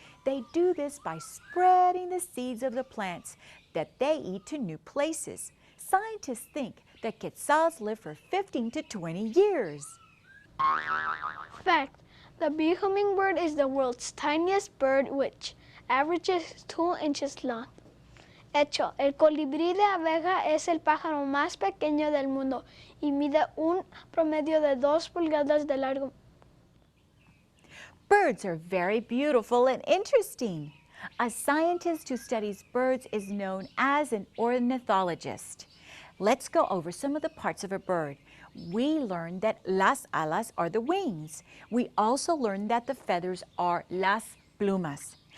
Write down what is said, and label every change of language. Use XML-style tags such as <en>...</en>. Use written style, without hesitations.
<en>They do this by spreading the seeds of the plants that they eat to new places. Scientists think that quetzals live for 15 to 20 years. Fact: the bee hummingbird is the world's tiniest bird, which averages 2 inches long.</en> <es>Hecho, el colibrí de abeja es el pájaro más pequeño del mundo y mide un promedio de 2 pulgadas de largo.</es> <en>Birds are very beautiful and interesting. A scientist who studies birds is known as an ornithologist. Let's go over some of the parts of a bird. We learned that</en> <es>las alas</es> <en>are the wings. We also learned that the feathers are</en> <es>las plumas.</es>